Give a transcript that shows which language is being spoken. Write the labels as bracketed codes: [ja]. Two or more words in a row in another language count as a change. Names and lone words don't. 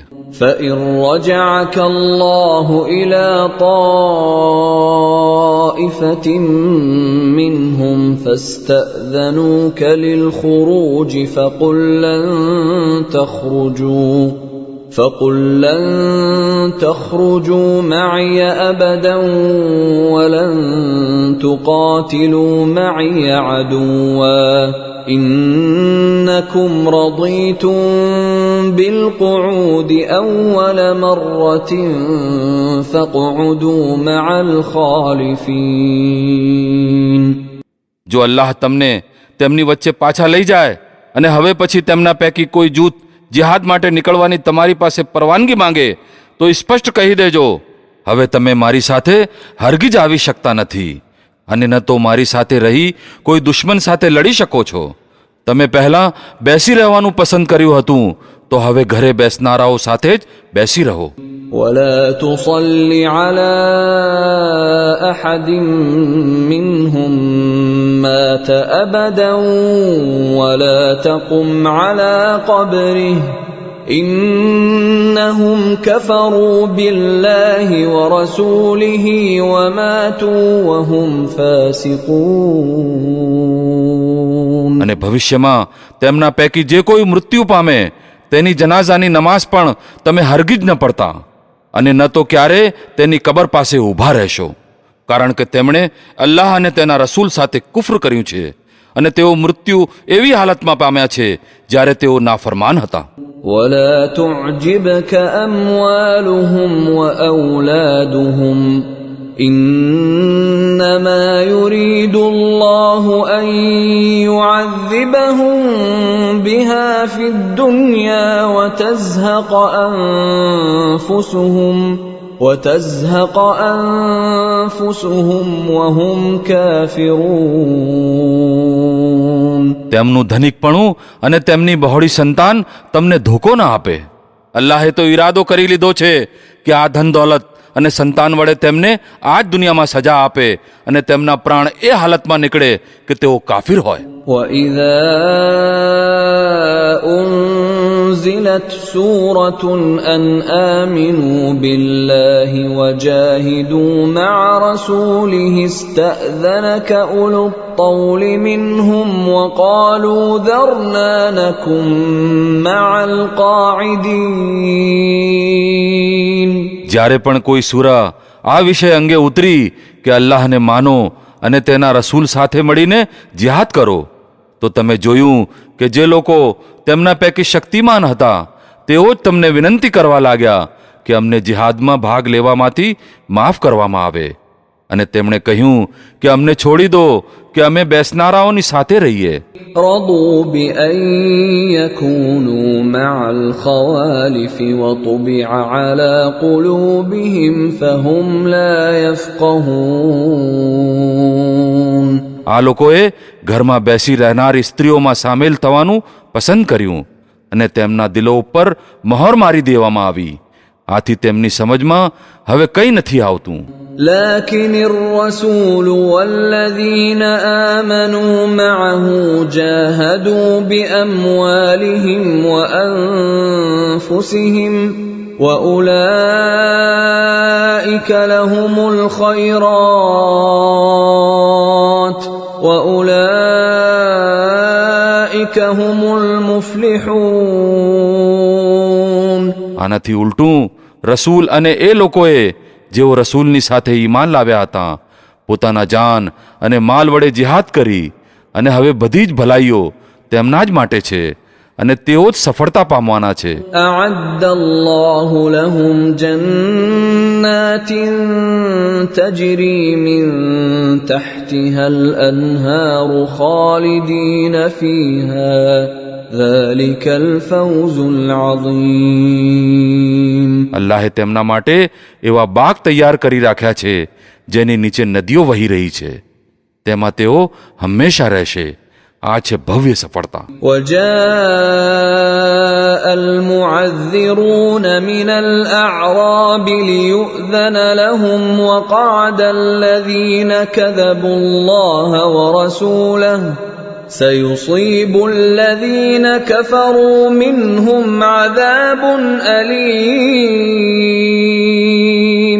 [ar] فإن رجعك الله إلى طائفة منهم فاستأذنوك للخروج فقل لن تخرجوا معي أبدا ولن تقاتلوا معي عدوا إنكم رضيتم بالقعود أول مرة فاقعدوا مع الخالفين. [gu] જો અલ્લાહ તમને તેમની વચ્ચે પાછા લઈ જાય અને હવે પછી તેમના પૈકી કોઈ જૂથ જિહાદ માટે નીકળવાની તમારી પાસે પરવાનગી માંગે તો સ્પષ્ટ કહી દેજો, હવે તમે મારી સાથે હરગિજ આવી શકતા નથી અને ન તો મારી સાથે રહી કોઈ દુશ્મન સાથે લડી શકો છો. તમે પહેલા બેસી રહેવાનું પસંદ કર્યું હતું તો હવે ઘરે બેસનારાઓ સાથે જ બેસી રહો. [ar] ولا تصل على أحد منهم مات أبدا ولا تقم على قبره إنهم كفروا بالله ورسوله وماتوا وهم فاسقون. [gu] અને ભવિષ્યમાં તેમના પૈકી જે કોઈ મૃત્યુ પામે તેની જનાઝાની નમાઝ પણ તમે હરગિજ ન પડતા અને ન તો ક્યારે તેની કબર પાસે ઊભા રહેશો, કારણ કે તેમણે અલ્લાહ અને તેના રસૂલ સાથે કુફર કર્યું છે અને તેઓ મૃત્યુ એવી હાલતમાં પામ્યા છે જ્યારે તેઓ નાફરમાન હતા. [ar] ولا تعجبك أموالهم وأولادهم إنما يريد الله أن يعذبهم بها في الدنيا وتزهق أنفسهم وتزهق أنفسهم وهم كافرون. [gu] તેમનું ધનિકપણું અને તેમની બહોળી સંતાન તમને ધોકો ના આપે. અલ્લાહે તો ઈરાદો કરી લીધો છે કે આ ધન દોલત અને સંતાન વડે તેમને આ જ દુનિયામાં સજા આપે અને તેમના પ્રાણ એ હાલતમાં નીકળે કે તેઓ કાફિર હોય. [ar] وَإِذَا أُنزِلَتْ سُورَةٌ أَنْ آمِنُوا بِاللَّهِ وَجَاهِدُوا مَعَ رَسُولِهِ اسْتَأْذَنَكَ أُولُو الطَّوْلِ مِنْهُمْ وَقَالُوا ذَرْنَا نَكُن مَّعَ الْقَاعِدِينَ. [gu] જ્યારે પણ કોઈ સૂરા આ વિષય અંગે ઉતરી કે અલ્લાહને માનો અને તેના રસૂલ સાથે મળીને જિહાદ કરો, તો તમે જોયું કે જે લોકો તેમના પૈકી શક્તિમાન હતા તેઓ જ તમને વિનંતી કરવા લાગ્યા કે અમને જિહાદમાં ભાગ લેવામાંથી માફ કરવામાં આવે. અને તેમણે કહ્યું કે અમને છોડી દો કે અમે બેસનારાઓની સાથે રહીએ. [ar] رضوا بأن يكونوا مع الخوالف وطبع على قلوبهم فهم لا يفقهون. [gu] આ લોકોએ ઘરમાં બેસી રહેનારી સ્ત્રીઓમાં સામેલ થવાનું પસંદ કર્યું અને તેમના દિલો ઉપર મહોર મારી દેવામાં આવી. આથી તેમની સમજમાં હવે કંઈ નથી આવતું. [ar] لكن الرسول والذين آمنوا معه جاهدوا بأموالهم وأنفسهم وأولئك لهم الخيرات وأولئك هم المفلحون. [gu] આનાથી ઉલટું રસૂલ અને એ લોકોએ જેઓ રસૂલની સાથે ઈમાન લાવ્યા હતા પોતાના જાન અને માલ વડે જિહાદ કરી અને હવે બધી જ ભલાઈઓ તેમના જ માટે છે અને તેઓ જ સફળતા પામવાના છે. [ar] أعد الله لهم جنات تجري من تحتها الأنهار خالدين فيها ذلك الفوز العظيم. [gu] અલ્લાહે તેમના માટે એવા બાગ તૈયાર કરી રાખ્યા છે જેની નીચે નદીઓ વહી રહી છે, તેમાં તેઓ હંમેશા રહેશે. આ છે ભવ્ય સફળતા. [ar] وجاء المعذرون من الأعراب ليؤذن لهم وقعد الذين كذبوا الله ورسوله سيصيب الذين كفروا منهم عذاب أليم.